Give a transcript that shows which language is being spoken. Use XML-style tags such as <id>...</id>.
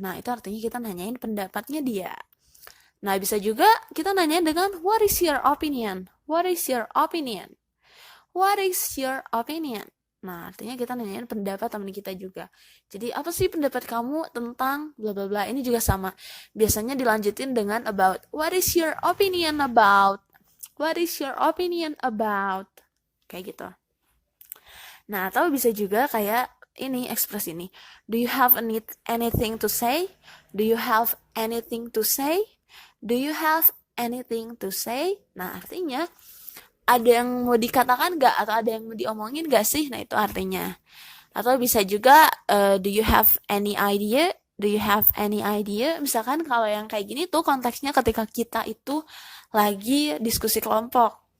<id>Nah, itu artinya kita nanyain pendapatnya dia. Nah, bisa juga kita nanyain dengan</id> <en>what is your opinion? What is your opinion? What is your opinion?</en> <id>Nah, artinya kita nanyain pendapat teman kita juga. Jadi, apa sih pendapat kamu tentang bla bla bla? Ini juga sama. Biasanya dilanjutin dengan about.</id> <en>What is your opinion about? What is your opinion about?</en> <id>Kayak gitu. Nah, atau bisa juga kayak ini, ekspresi ini.</id> <en>Do you have anything to say? Do you have anything to say? Do you have anything to say?</en> <id>Nah, artinya ada yang mau dikatakan gak? Atau ada yang mau diomongin gak sih? Nah, itu artinya. Atau bisa juga</id> <en>do you have any idea? Do you have any idea?</en> <id>Misalkan kalau yang kayak gini tuh konteksnya ketika kita itu lagi diskusi kelompok.</id>